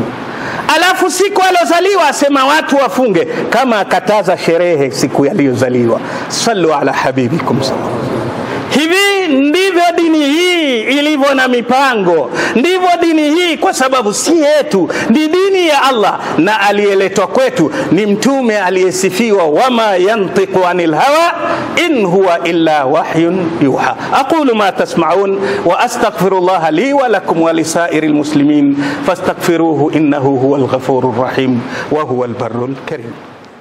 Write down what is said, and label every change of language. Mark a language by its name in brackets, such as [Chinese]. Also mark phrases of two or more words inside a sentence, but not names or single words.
[Swahili] Alafu siku alozaliwa asema watu wafunge, kama akataza sherehe siku aliyozaliwa. [Arabic] صلوا على حبيبكم صلى الله. [Swahili] Hivi ndivyo dini hii ilivyo na mipango. Ndivyo dini hii, kwa sababu si yetu, ni dini ya Allah, na aliyeletwa kwetu ni mtume aliyesifiwa [Arabic] وما ينطق عن الهوى إن هو إلا وحي يوحى. أقول ما تسمعون وأستغفر الله لي ولكم ولسائر المسلمين فاستغفروه إنه هو الغفور الرحيم وهو البر الكريم.